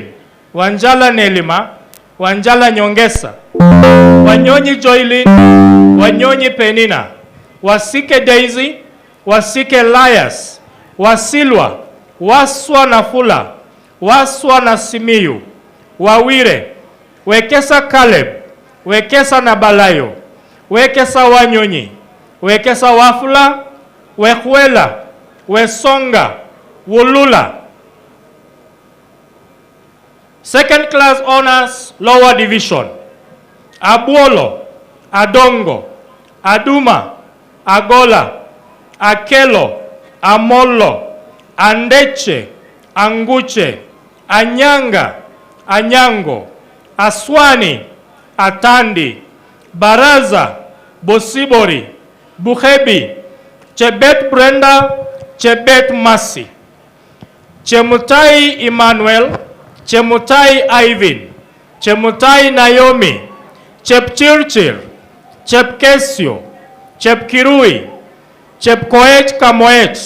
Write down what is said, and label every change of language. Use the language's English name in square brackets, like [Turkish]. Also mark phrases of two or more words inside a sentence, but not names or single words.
[English] Wanjala Nelima, Wanjala Nyongesa, Wanyonyi Joylin, Wanyonyi Penina, Wasike Daisy, Wasike Lias, Wasilwa, Waswa na Fula, Waswa na Simiyu, Wawire, Wekesa Caleb, Wekesa na Balayo, Wekesa Wanyonyi, Wekesa Wafula, Wehuela, Wesonga, Wulula. Second class honors, lower division. Abuolo, Adongo, Aduma, Agola, Akelo, Amolo, Andeche, Anguche, Anyanga, Anyango, Aswani, Atandi, Baraza, Bosibori, Buhebi, Chebet Brenda, Chebet Masi, Chemutai Emmanuel, Chemutai Ivan, Chemutai Naomi, Chepchirchir, Chepkesio, Chepkirui, Chepkoech Kamoech,